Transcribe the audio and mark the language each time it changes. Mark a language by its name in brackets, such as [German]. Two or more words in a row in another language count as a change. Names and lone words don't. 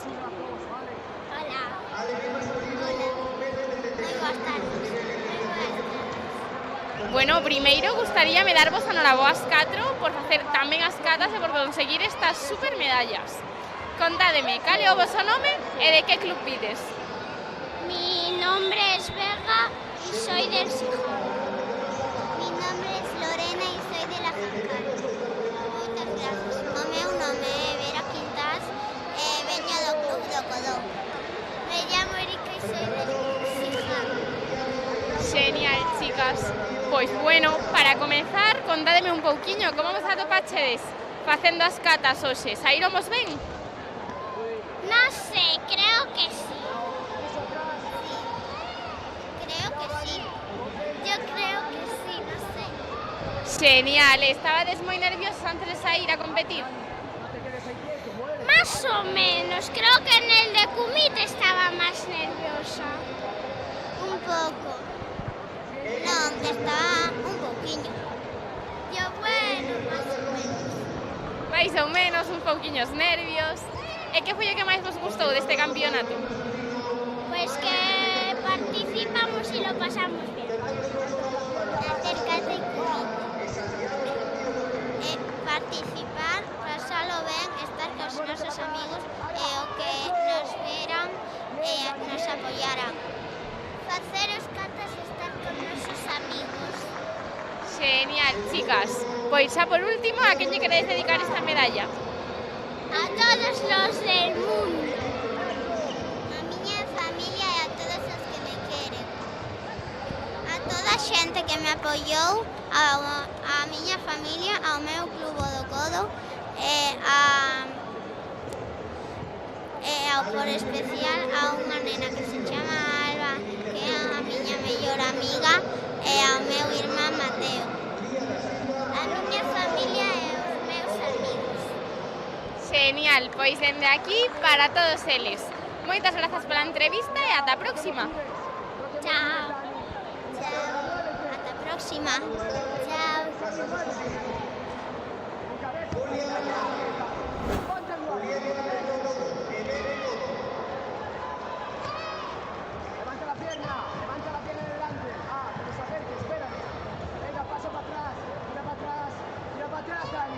[Galician] Hola. Muy boas tardes. Bueno, primeiro gustaríame darvos a noraboa ás 4 por facer tamén as catas e por conseguir estas super medallas. Contádeme, cal é o voso nome e de que club vides? [Spanish] Mi nombre es Vega y soy del Sijón. Mi nombre es Lorena y soy de la Jancal. Muchas gracias. [Galician] O meu nome é Vera Quintas e veño do club do Codó. [Spanish] Me llamo Erika y soy del Sijón. Genial, chicas. [Galician] Pois bueno, para comenzar, contádeme un pouquiño como vos atopachedes facendo as catas hoxe. Saíromos ben? [Spanish] No sé, creo que sí. Creo que sí. Yo creo que sí, no sé. [Galician] Genial, estabades moi nerviosos antes de sair a competir? [Spanish] Más o menos, creo que en el de Kumite estaba más nerviosa. Un poco. No, estaba un poquillo. Yo bueno, más o menos. [Galician] Mais ou menos, un pouquiños nervios. E que foi o que máis vos gustou deste campeonato? [Spanish] Pues que participamos y lo pasamos bien. Acerca de participar, [Galician] pasalo ben, estar cos nosos amigos e o que nos veran e nos apoyaran. Facer os catas e estar con nosos amigos. [Spanish] Genial, chicas. [Galician] Pois xa por último, a quen lle queredes dedicar esta medalla? [Spanish] A todos los del mundo. [Galician] A miña familia e a todos os que me queren. A toda a xente que me apoiou, a miña familia, ao meu club do Codo e ao por especial a unha nena que se chama Alba, que é a miña mellor amiga, e ao meu irmán Mateo. A miña familia e os meus amigos. Genial, pois dende aquí para todos eles. Moitas grazas pola entrevista e ata a próxima. Chao. Chao. Ata a próxima. Chao. [Spanish] Levanta la pierna de delante. Ah, que se acerque, espérate. Venga, pasa para atrás, tira para atrás, Dani.